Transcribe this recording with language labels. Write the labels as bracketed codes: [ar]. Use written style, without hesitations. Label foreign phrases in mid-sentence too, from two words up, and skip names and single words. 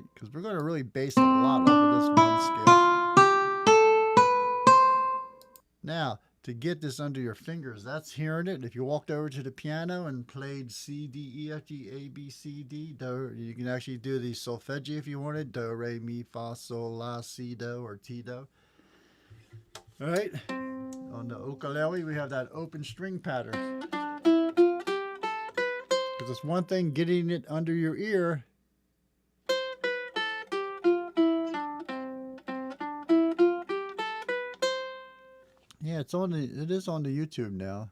[en] Because we're going to really base a lot off of this one scale. Now, to get this under your fingers, that's hearing it. If you walked over to the piano and played C, D, E, F, G, A, B, C, D, do, you can actually do the solfeggi if you wanted. Do, re, mi, fa, sol, la, si, do, or ti, do. All right. On the ukulele, we have that open string pattern. Because it's one thing getting it under your ear. Yeah, it is on the YouTube now.